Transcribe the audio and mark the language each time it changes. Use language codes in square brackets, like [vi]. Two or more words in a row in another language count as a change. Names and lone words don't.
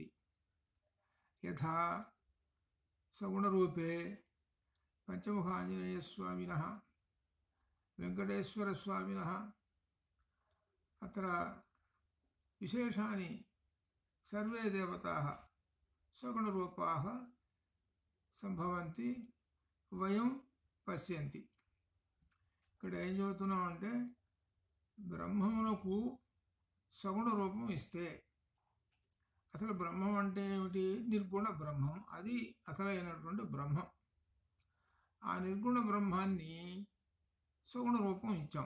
[sa] यथा सगुणरूपे पञ्चमुखाञ्जनेयस्वामिनः वेङ्कटेश्वरस्वामिनः अत्र विशेषानि सर्वे देवताः सगुणरूपाः सम्भवन्ति वयं పశ్యంతి. [te] ఇక్కడ ఏం చెబుతున్నాం అంటే బ్రహ్మమునకు సగుణ రూపం ఇస్తే, అసలు బ్రహ్మం అంటే ఏమిటి? నిర్గుణ బ్రహ్మం. అది అసలైనటువంటి బ్రహ్మం. ఆ నిర్గుణ బ్రహ్మాన్ని సగుణ రూపం ఇచ్చాం.